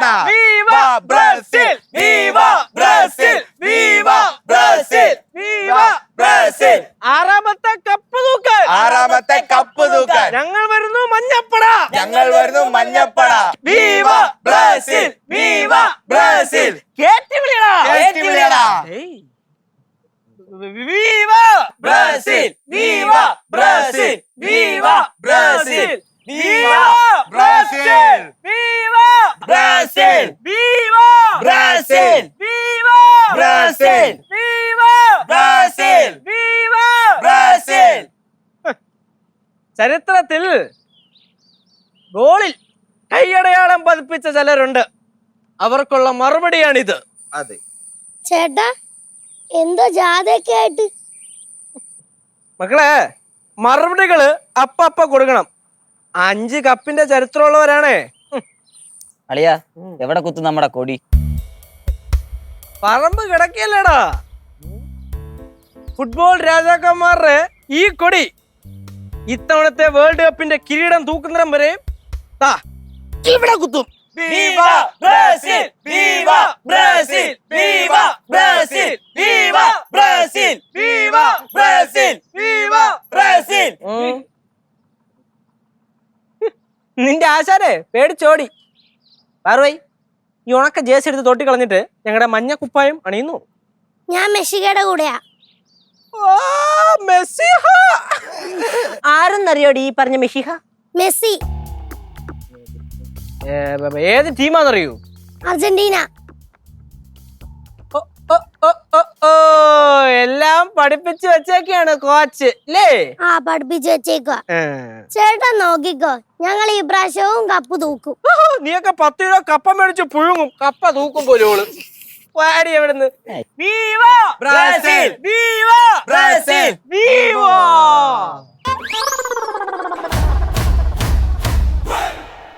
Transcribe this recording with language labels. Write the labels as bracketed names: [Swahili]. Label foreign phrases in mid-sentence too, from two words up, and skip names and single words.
[Portuguese] Viva Brasil, Viva Brasil, Viva Brasil, Viva Brasil. [Malayalam] ആറാമത്തെ കപ്പ് തൂക്കാൻ ഞങ്ങൾ വരുന്നു മഞ്ഞപ്പട. [Portuguese] Viva Brasil, Viva Brasil. [Malayalam] കേറ്റി വിളിയടാ. [Portuguese] Viva Brazil! Viva Brazil! Viva Brazil! Viva Brazil! Viva Brazil! Viva Brazil! Viva Brazil! Viva Brazil! Viva Brazil! [Malayalam] ചരിത്രത്തിൽ ഗോളിൽ കൈയടയാളം പതിപ്പിച്ച ചിലരുണ്ട്. അവർക്കുള്ള മറുപടിയാണിത്. അതെ ചേട്ടാ, എന്തോ ജാഥയൊക്കെ ആയിട്ട്. മക്കളെ, മറുപടികള് അപ്പ കൊടുക്കണം. 5 കപ്പിന്റെ ചരിത്രമുള്ളവരാണേ. അളിയാ, എവിടെ കുത്തും നമ്മുടെ കൊടി? പറമ്പ് കിടക്കിയല്ലേടാ. ഫുട്ബോൾ രാജാക്കന്മാരുടെ ഈ കൊടി ഇത്തവണത്തെ വേൾഡ് കപ്പിന്റെ കിരീടം തൂക്കുന്നിടം വരെ ഇവിടെ കുത്തും. [Portuguese] Viva Brazil! Viva Brazil! Viva Brazil! Viva Brazil! Viva Brazil! Viva Brazil! [Malayalam] നിന്റെ ആശാരെ പേടിച്ചോടി. പാർവൈ, ഈ ഉണക്ക ജേഴ്സി എടുത്ത് തൊട്ടി കളഞ്ഞിട്ട് ഞങ്ങളുടെ മഞ്ഞ കുപ്പായം അണിയുന്നു. ഞാൻ മെസ്സിയുടെ കൂടെയാ. ആരെന്നറിയോടി ഈ പറഞ്ഞ മെസ്സിഹ? മെസ്സി ഏത് ടീമാന്നറിയൂ? അർജന്റീന. എല്ലാം പഠിപ്പിച്ചു വെച്ചേക്കാണ് കോച്ച് അല്ലേ? പഠിപ്പിച്ചു വെച്ചേക്കുവാ. ചേട്ടാ നോക്കിക്കോ, ഞങ്ങൾ ഈ പ്രാവശ്യവും കപ്പ് തൂക്കും. നീയൊക്കെ 10 കിലോ കപ്പ മേടിച്ച് പുഴുങ്ങും. കപ്പ തൂക്കും പോലും. വാടി എവിടുന്ന്? [Portuguese] Viva Brazil! Viva Brazil! Viva!